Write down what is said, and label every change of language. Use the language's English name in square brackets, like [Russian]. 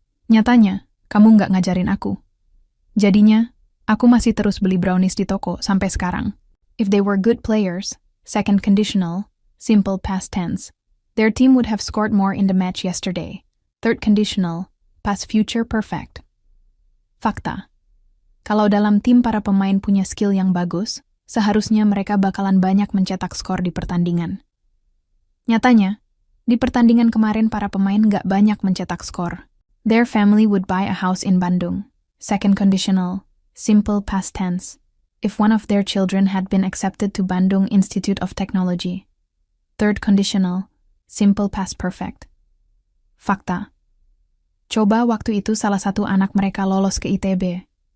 [Indonesian] Nyatanya, kamu nggak ngajarin aku. Jadinya, aku masih terus beli brownies di toko sampai sekarang. [English] If they were good players, second conditional, simple past tense, their team would have scored more in the match yesterday. Third conditional, past future perfect. [Indonesian] Fakta. Kalau dalam tim para pemain punya skill yang bagus, seharusnya mereka bakalan banyak mencetak skor di pertandingan. Nyatanya, di pertandingan kemarin para pemain nggak banyak mencetak skor. [English] Their family would buy a house in Bandung. Second conditional, simple past tense, if one of their children had been accepted to Bandung Institute of Technology. Third conditional, simple past perfect. [Indonesian] Fakta. Coba waktu itu salah satu anak mereka lolos ke ITB.